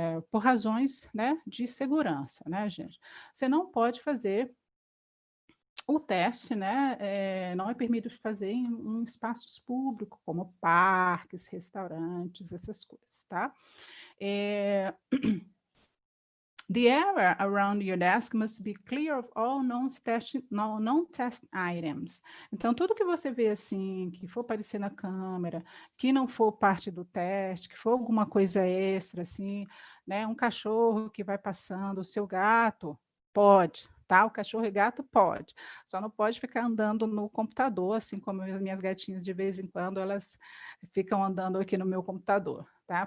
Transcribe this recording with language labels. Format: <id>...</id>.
<pt>Por razões, né, de segurança, né, gente? Você não pode fazer o teste, né, não é permitido fazer em espaços públicos, como parques, restaurantes, essas coisas, tá?</pt> <en>The area around your desk must be clear of all non-test items.</en> <pt>Então, tudo que você vê assim, que for aparecer na câmera, que não for parte do teste, que for alguma coisa extra, assim, né? Um cachorro que vai passando, o seu gato, pode, tá? O cachorro e gato pode. Só não pode ficar andando no computador, assim como as minhas gatinhas, de vez em quando, elas ficam andando aqui no meu computador, tá?</pt>